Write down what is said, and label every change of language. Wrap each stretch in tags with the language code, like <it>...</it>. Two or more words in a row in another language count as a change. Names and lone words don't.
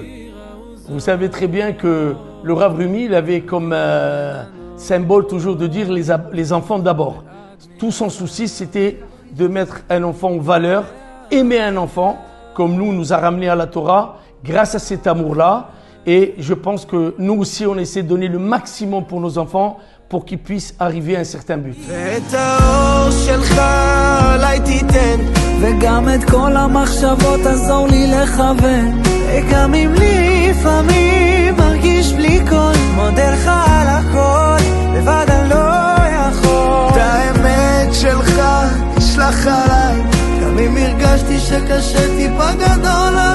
<fr>Vous savez très bien que le Rav Rumi, il avait comme symbole toujours de dire les enfants d'abord. Tout son souci, c'était de mettre un enfant en valeur, aimer un enfant, comme nous a ramené à la Torah, grâce à cet amour-là. Et je pense que nous aussi, on essaie de donner le maximum pour nos enfants pour qu'ils puissent arriver à un certain but.</fr> <he>וגם את כל המחשבות עזור לי לכוון וגם אם לפעמים מרגיש בלי קול מודה לך על הכל לבד אני לא יכול את האמת שלך תשלח עליי גם אם הרגשתי שקשה טיפה גדול</he>